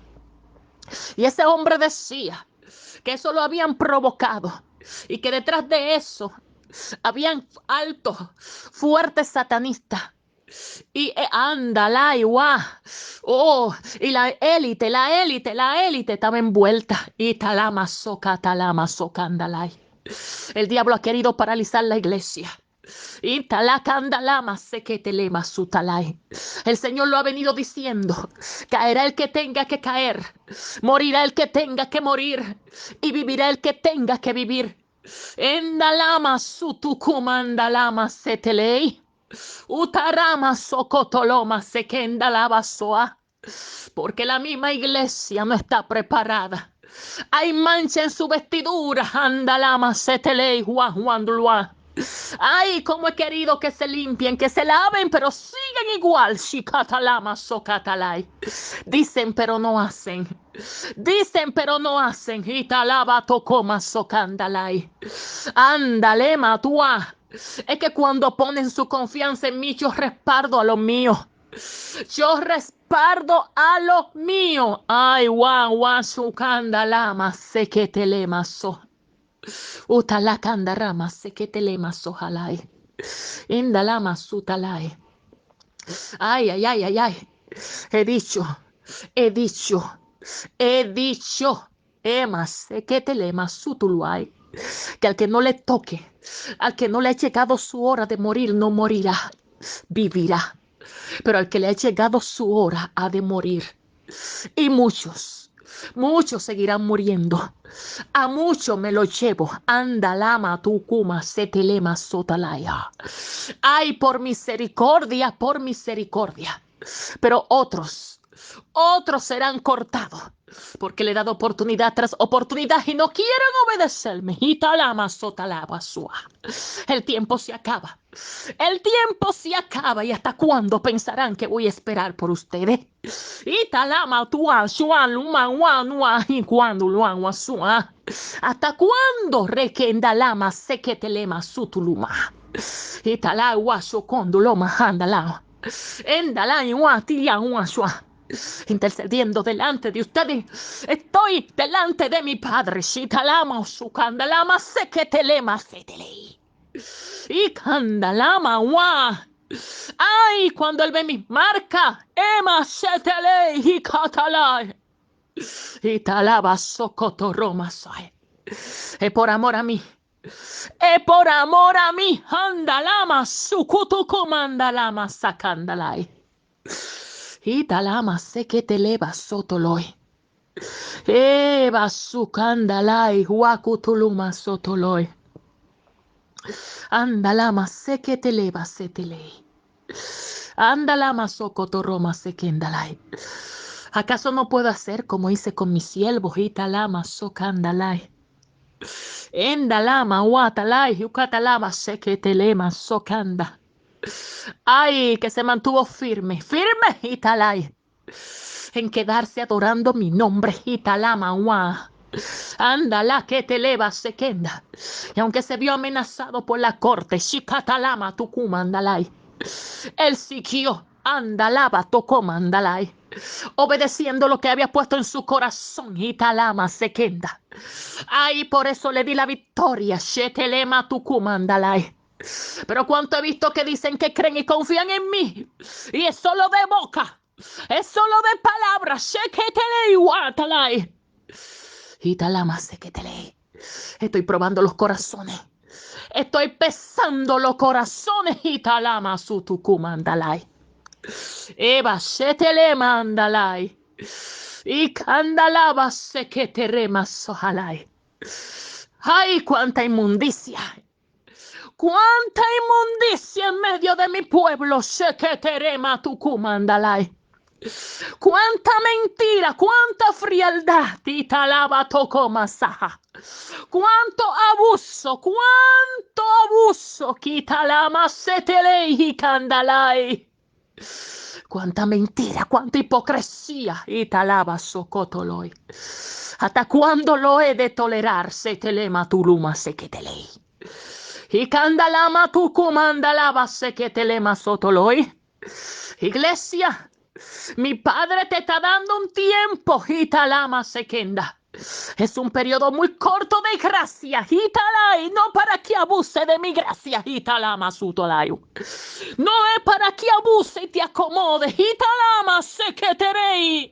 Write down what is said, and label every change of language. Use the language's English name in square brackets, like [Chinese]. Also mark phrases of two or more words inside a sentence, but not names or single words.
[Spanish] Y ese hombre decía que eso lo habían provocado y que detrás de eso habían altos, fuertes satanistas. Y ándala, oh, y la élite estaba envuelta. Y talama soca, andalay. El diablo ha querido paralizar la iglesia. Y talacandalama sequetelema sutalay. El Señor lo ha venido diciendo. Caerá el que tenga que caer. Morirá el que tenga que morir. Y vivirá el que tenga que vivir. Endalama sutukumandalama setelei. Utarama socotoloma sekendalaba soa. Porque la misma iglesia no está preparada. Hay mancha en su vestidura. Andalama setelei juan. Ay, cómo he querido que se limpien, que se laven, pero siguen igual. Shikatalama sokatalai. Dicen, pero no hacen. Dicen, pero no hacen. Italaba tokoma sokandalai. Ándale, matua. Es que cuando ponen su confianza en mí, yo respaldo a los míos. Yo respaldo a los míos. Ay, guau, sukandalama seketelema so. Utalakandarama seketelema sohalai. Indalama sutalai. Ay. He dicho. Ema seketelema sutuluai. Que al que no le toque, al que no le ha llegado su hora de morir, no morirá, vivirá. Pero al que le ha llegado su hora ha de morir. Y muchos seguirán muriendo. A muchos me lo llevo. Andalama tukuma setelema sotalaya. Ay, por misericordia. Pero otros serán cortados. Porque le he dado oportunidad tras oportunidad y no quieren obedecerme. Italama sotalaba sua. El tiempo se acaba. ¿Y hasta cuándo pensarán que voy a esperar por ustedes? Italama tua shuan lumanwa y cuando luanwa sua. ¿Hasta cuándo requendalama seketelema sutuluma? Italagua sokonduloma handalao. Endalaiwa tiyanwa shua. Intercediendo delante de ustedes. Estoy delante de mi Padre. Shitalama sukandalama seketelema setelei. Y candalama wa. Ay, cuando él ve mis marcas. Ema setelei y catalai. Y talaba socotoroma soy. Es por amor a mí. Andalama sukutukumandalama sakandalai. Italama seketeleba sotoloi. Eba sukandalai huakutuluma sotoloi. Andalama seketeleba setelei. Andalama socotoroma sekendalai. ¿Acaso no puedo hacer como hice con mis siervos? Italama sokandalai. Endalama watalai yukatalama seketelema sokanda. Ay, que se mantuvo firme, Italai, en quedarse adorando mi nombre, Italama, wa. Ándala, que te eleva, Sekenda. Y aunque se vio amenazado por la corte, Shikatalama, Tukuma, Andalai, él siguió, Andalaba, Tokoma, Andalai, obedeciendo lo que había puesto en su corazón, Italama, Sekenda. Ay, por eso le di la victoria, Shetelema, Tukuma, Andalai. Pero cuánto he visto que dicen que creen y confían en mí. Y es solo de boca. Es solo de palabras. Sheketelei watalai. Italama seketelei. Estoy probando los corazones. Estoy pesando los corazones. Italama sutukumandalai. Eva shetelema andalai. Y candalaba seketerema sohalai. Ay, cuánta inmundicia. ¡Cuánta inmundicia en medio de mi pueblo! Sheketerema tukumandalai. ¡Cuánta mentira! ¡Cuánta frialdad, italaba tocó masaja. Cuánto abuso, quitalama setelei candalai. Cuánta mentira, cuánta hipocresía, italaba socotoloi. ¿Hasta cuándo lo he de tolerar? Setelema tuluma sequetelei. Y candalama tu comandalaba sequetelema sotoloi. Iglesia, mi padre te está dando un tiempo, italama sequenda. Es un periodo muy corto de gracia, italai, no para que abuse de mi gracia, italama sutolayu. No es para que abuse y te acomode, italama sequeterei.